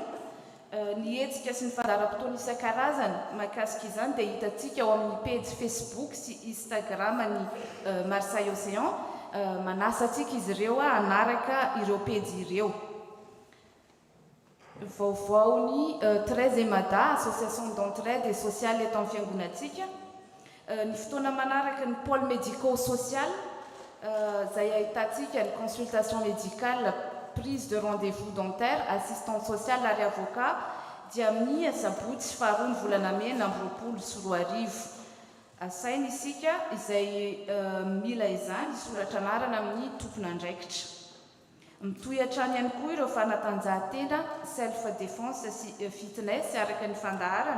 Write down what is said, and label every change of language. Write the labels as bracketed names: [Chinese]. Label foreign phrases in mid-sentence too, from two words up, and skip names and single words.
[Malagasy] Ny hetsika sy ny fandaharam-potoana isan-karazany mahakasika izany dia hitantsika ao amin'ny page Facebook sy Instagram ny Marseille Océan. Manasa antsika izy ireo hanaraka ireo page ireo. Vaovaony 13 Emada, [French] association d'entraide et sociale [Malagasy] eto amin'ny fiangonantsika. Ny fotoana manaraka ny [French] pôle médico-social [Malagasy] izay ahitantsika ny [French] consultation médicale, prise de rendez-vous dentaire, assistante sociale [Malagasy] ary avocat dia amin'ny sabotsy faharoa ny volana Mena amby 20 sy 20. Asaina isika izay mila izany soratra anarana amin'ny tompon'andraikitra. Mitohy hatrany ihany koa ireo fanatanjahantena, [French] self défense [Malagasy] sy fitness araka ny fandaharana.